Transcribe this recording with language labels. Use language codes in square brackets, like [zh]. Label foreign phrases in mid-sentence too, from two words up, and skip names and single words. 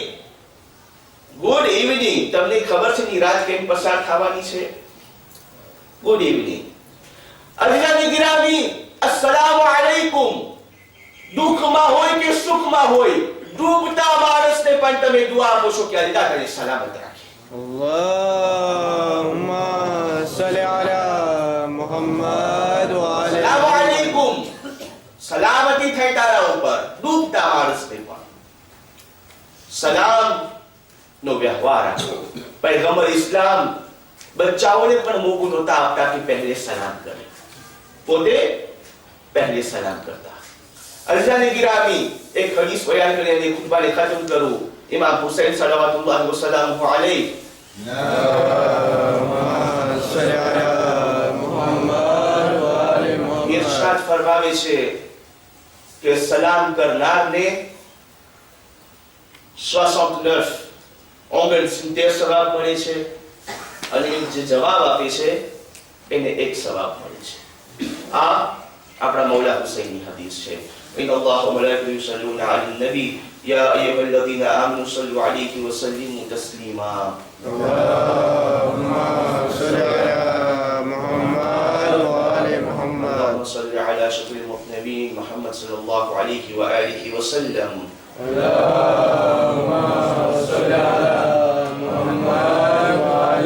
[en] good evening. [gu] તમને ખબર છે ની રાત કેમ પસાર થવાની છે? [en] good evening. [ur] عزیزانِ گرامی, [ar] السلام عليكم. [gu] દુઃખમાં હોય કે સુખમાં હોય, ડૂબતા માણસને પણ તમે દુઆ આપો છો કે અલ્લાહ તને સલામત રાખે. [ar] اللهم صل على محمد وآل અસ્સલામુ محمد. અલૈકુમ. [gu] સલામતી થાય તારા ઉપર, ડૂબતા માણસને પણ સલામ નો વ્યવહાર રાખો. પૈગંબર ઇસ્લામ બચ્ચાઓને પણ મોકું નહોતા આપતા કે પહેલે સલામ કરે, પોતે પહેલે સલામ કરતા. [ur] عزیزانِ گرامی, [gu] એક હદીસ બયાન કરીને ખુતબાને ખતમ કરું. [ar] إمام حسين صلوات الله وسلامه عليه اللهم صل على محمد وآل محمد. [gu] ઇરશાદ ફરમાવે છે કે સલામ કરનારને 69 સવાબ મળે છે અને જે જવાબ આપે છે એને એક સવાબ મળે છે. આ આપણા મૌલા હુસૈનની હદીસ છે. [ar] إن الله وملائكته يصلون على النبي يا أيها الذين آمنوا صلوا عليه وسلموا تسليما. اللهم صل على محمد وآل محمد. اللهم صل على شفيع المذنبين محمد صلى الله عليه وآله وسلم. اللهم صل على محمد وآل